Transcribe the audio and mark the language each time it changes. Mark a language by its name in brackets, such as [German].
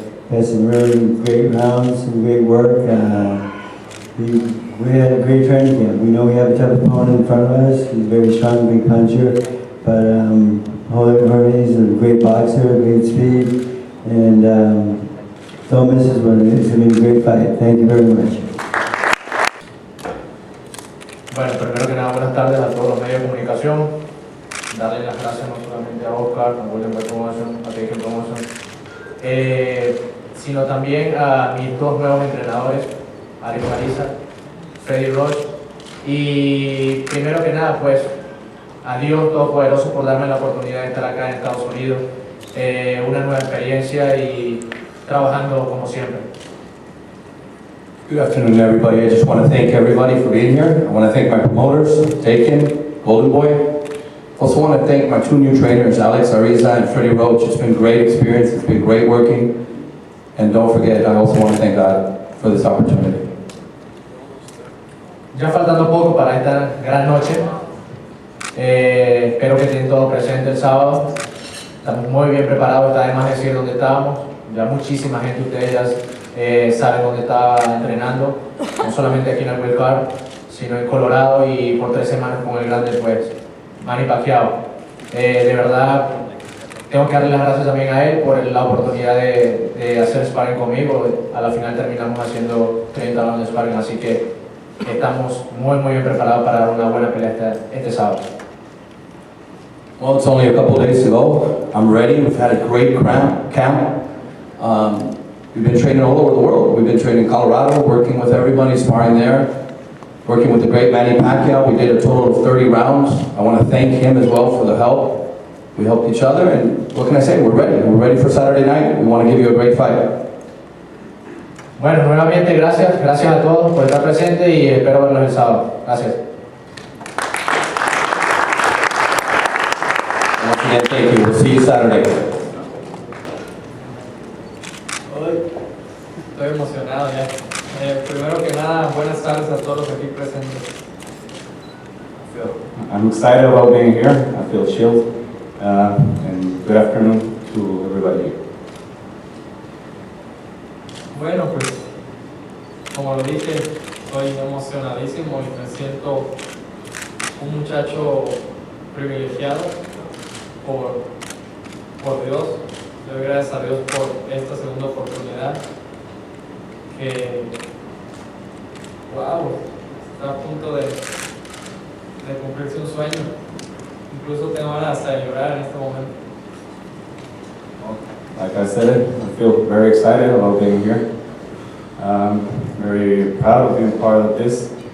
[English] Had some really great rounds, some great work. We had a great training camp. We know we have a tough opponent in front of us. He's a very strong, big puncher, but Jorge's a great boxer, great speed, and don't miss this one. It's going to be a great fight. Thank you very much. [Spanish] Bueno, primero que nada, buenas tardes a todos los medios de comunicación. Darle las gracias no solamente a Oscar, a Golden Boy Promotion, a Taken Promotion, sino también a mis dos nuevos entrenadores, Alex Marisa, Freddie Roche, y primero que nada, pues, a Dios Todopoderoso por darme la oportunidad de estar acá en Estados Unidos, una nueva experiencia y trabajando como siempre. [English] Good afternoon, everybody. I just want to thank everybody for being here. I want to thank my promoters, Taken, Golden Boy. Also want to thank my two new trainers, Alex Ariza and Freddie Roach. It's been a great experience. It's been great working. And don't forget, I also want to thank God for this opportunity. [Spanish] Ya faltando poco para esta gran noche, espero que estén todos presentes el sábado. Estamos muy bien preparados, está de más decir dónde estábamos. ya muchísima gente de ustedes sabe dónde estaba entrenando, no solamente aquí en el Wild Card, sino en Colorado y por 3 semanas con el grande pues Manny Pacquiao. De verdad, tengo que darle las gracias también a él por la oportunidad de hacer sparring conmigo. A la final terminamos haciendo 30 rounds de sparring, así que estamos muy bien preparados para dar una buena pelea este sábado. [English] Well, it's only a couple days to go. I'm ready. We've had a great camp. We've been training all over the world. We've been training in Colorado, working with everybody, sparring there, working with the great Manny Pacquiao. We did a total of 30 rounds. I want to thank him as well for the help. We helped each other, and what can I say? We're ready. We're ready for Saturday night. We want to give you a great fight. [Spanish] Bueno, nuevamente gracias a todos por estar presentes y espero verlos el sábado. Gracias. [English] Once again, thank you. We'll see you Saturday. [Spanish] Estoy emocionado ya. Primero que nada, buenas tardes a todos los aquí presentes. [English] I'm excited about being here. I feel chilled. And good afternoon to everybody here. [Spanish] Bueno, pues, como lo dije, estoy emocionadísimo y me siento un muchacho privilegiado por Dios. Le doy gracias a Dios por esta segunda oportunidad que, wow, está a punto de cumplirse un sueño. Incluso tengo ganas hasta de llorar en este momento. [English] Like I said, I feel very excited about being here. Very proud of being part of this.